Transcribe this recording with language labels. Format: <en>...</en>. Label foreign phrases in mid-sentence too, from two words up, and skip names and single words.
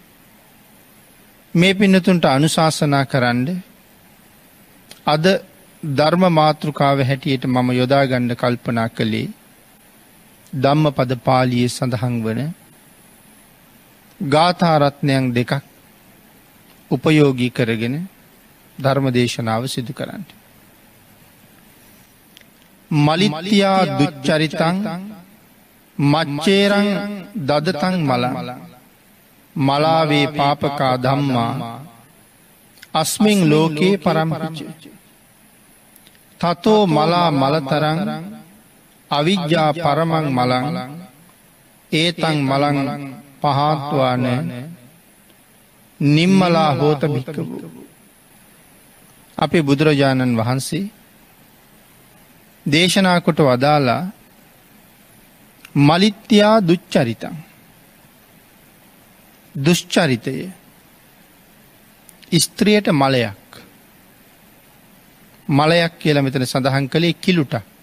<si>මේ පින්නතුන්ට අනුශාසනා කරන්න අද ධර්ම මාතෘකාව හැටියට මම යොදා ගන්න කල්පනා කළේ ධම්මපද පාළියේ සඳහන් වන ගාථා රත්නයන් දෙකක් උපයෝගී කරගෙන ධර්ම දේශනාව සිදු කරන්න.</si> <pi>මලිත්‍යා දුච්චරිතං මච්චේරං දදතං මලං මලාවේ පාපකා ධම්මා අස්මින් ලෝකේ පරම්පිච්ච තතෝ මලා මලතරං අවිජ්ජා පරමං මලං ඒතං මලං පහත්වාන නිම්මලා හෝත භික්ඛවෝ.</pi> <si>අපේ බුදුරජාණන් වහන්සේ දේශනා කොට වදාලා</si> <pi>මලිත්‍යා දුච්චරිතං</pi> <si>දුෂ්චරිතය ස්ත්‍රියට මලයක් මලයක් කියලා මෙතන සඳහන් කළේ කිලුට.</si>